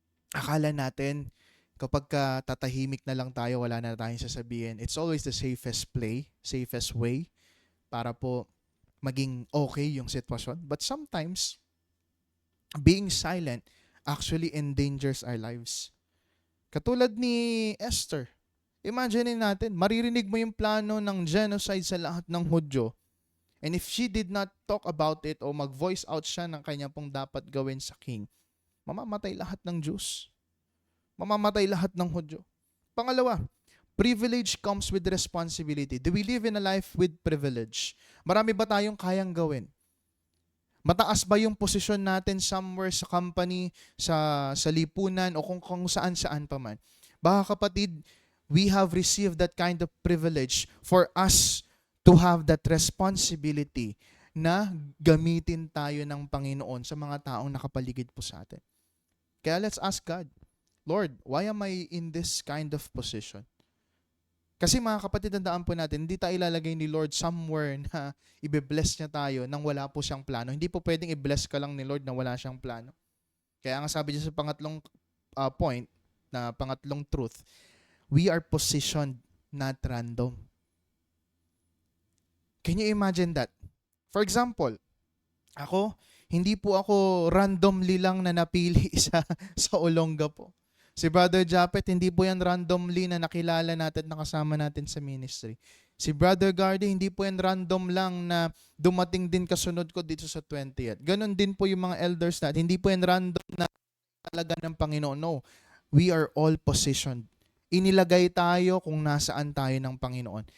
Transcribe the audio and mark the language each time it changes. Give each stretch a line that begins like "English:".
Filipino: Akala natin, kapag tatahimik na lang tayo, wala na tayong sasabihin,
English: it's always the safest way
Filipino: para po maging okay yung sitwasyon.
English: But sometimes, being silent actually endangers our lives.
Filipino: Katulad ni Esther. Imagine natin, maririnig mo yung plano ng genocide sa lahat ng Hudyo.
English: And if she did not talk about it
Filipino: o mag-voice out siya ng kanya pong dapat gawin sa king, mamamatay lahat ng Jews. Mamamatay lahat ng Hudyo. Pangalawa,
English: privilege comes with responsibility. Do we live in a life with privilege?
Filipino: Marami ba tayong kayang gawin? Mataas ba yung posisyon natin somewhere sa company, sa lipunan, o kung saan-saan pa man? Baka kapatid,
English: we have received that kind of privilege for us to have that responsibility
Filipino: na gamitin tayo ng Panginoon sa mga taong nakapaligid po sa atin.
English: Kaya let's ask God, Lord, why am I in this kind of position?
Filipino: Kasi mga kapatid, tandaan po natin, hindi tayo ilalagay ni Lord somewhere na ibe-bless niya tayo nang wala po siyang plano. Hindi po pwedeng i-bless ka lang ni Lord na wala siyang plano. Kaya nga sabi niya sa pangatlong point, na pangatlong truth,
English: we are positioned, not random. Can you imagine that? For example,
Filipino: hindi po ako randomly lang na napili sa Olongapo. Si Brother Japet, hindi po yan randomly na nakilala natin, nakasama natin sa ministry. Si Brother Gardy, hindi po yan random lang na dumating din kasunod ko dito sa 20th. Ganon din po yung mga elders natin. Hindi po yan random na talaga ng Panginoon.
English: No, we are all positioned.
Filipino: Inilagay tayo kung nasaan tayo ng Panginoon.